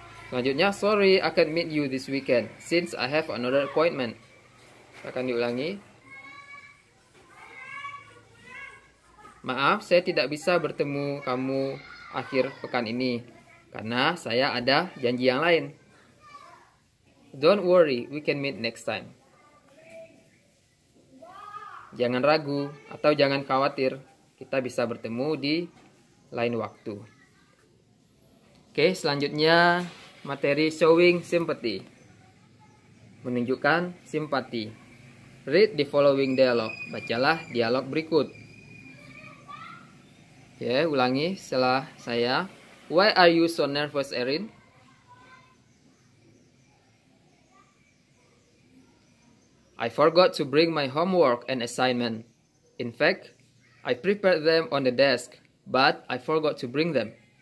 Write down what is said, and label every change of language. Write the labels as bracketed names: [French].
[Indonesian] Selanjutnya, [English] sorry I can't meet you this weekend since I have another appointment. [Indonesian] Akan diulangi. Maaf, saya tidak bisa bertemu kamu akhir pekan ini karena saya ada janji yang lain. [English] Don't worry, we can meet next time. [Indonesian] Jangan ragu atau jangan khawatir, kita bisa bertemu di lain waktu. Oke, selanjutnya materi [English] showing sympathy. [Indonesian] Menunjukkan simpati. [English] Read the following dialogue. [Indonesian] Bacalah dialog berikut. Oke, ulangi setelah saya. [English] Why are you so nervous, Erin? I forgot to bring my homework and assignment. In fact, I prepared them on the desk, but I forgot to bring them.